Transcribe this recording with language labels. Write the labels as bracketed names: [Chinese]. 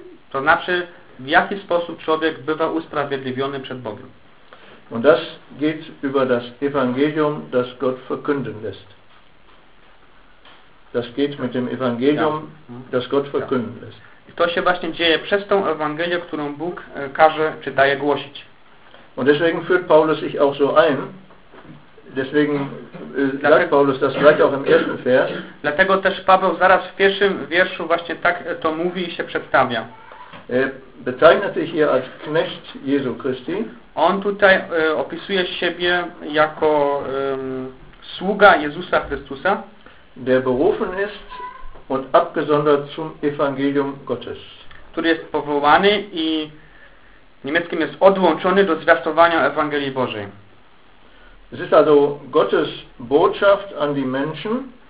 [Polish] To znaczy, w jaki sposób człowiek bywa usprawiedliwiony przed Bogiem. [German] Und das geht über das Evangelium, das Gott verkünden lässt. Das geht mit dem Evangelium, das Gott verkünden lässt. [Polish] I to się właśnie dzieje przez tą Ewangelię, którą Bóg każe czy daje głosić. [German] Und deswegen führt Paulus sich auch so ein. Deswegen sagt Paulus das gleich auch im ersten Vers. [Polish] Dlatego też Paweł zaraz w pierwszym wierszu właśnie tak to mówi i się przedstawia. [German] Bezeichnet sich hier als Knecht Jesu Christi. [Polish] On tutaj opisuje siebie jako sługa Jezusa Chrystusa. [German] Der berufen ist und abgesondert zum Evangelium Gottes. [Polish] Który jest powołany i niemieckim jest odłączony do zwiastowania Ewangelii Bożej. [German] Es ist also Gottes Botschaft an die Menschen.